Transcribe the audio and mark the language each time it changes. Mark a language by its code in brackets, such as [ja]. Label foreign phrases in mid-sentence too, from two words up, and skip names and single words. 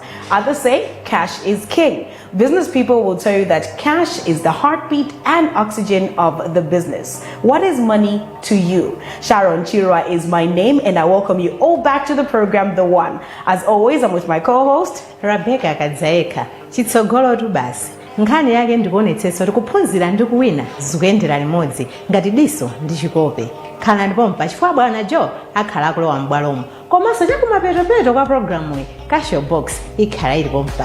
[en] Others say cash is king. Business people will tell you that cash is the heartbeat and oxygen of the business. What is money to you? Sharon Chirwa is my name, and I welcome you all back to the program, The One. As always, I'm with my co-host, [ny] Rebecca Kadzaeka. Chitsogolo tu basi. Nkhani yake ndikuonetsetsa kuti kuphunzira ndi kuwina zikuyendera limodzi ngati diso ndi chikope. Khala ndipo mpachifukwa bwana Joe akhala akulowa m'bwalomo. Komanso chakumapetopeto kwa programu iyi Casio Box ikhala ilipo mpano.